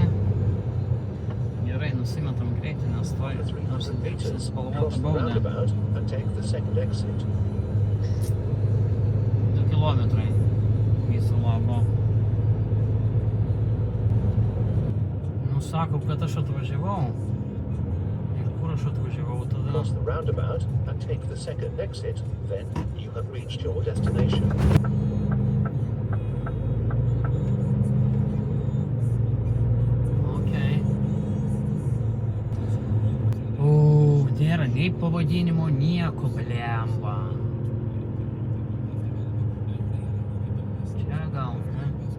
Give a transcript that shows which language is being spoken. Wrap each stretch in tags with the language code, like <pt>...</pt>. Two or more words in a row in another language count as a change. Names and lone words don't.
<lt>Gerai, nusimetam greitį, nes toj spalvota bauda. 2 kilometrai viso labo. Nu, sako, kad aš atvažiavau. Aš atvažiavau tada.</lt> <en>Cross the roundabout and take the second exit, then you have reached your destination.</en> <lt>Okay. Nėra nei pavadinimo, nieko, blemba. Čia gal, ne?</lt>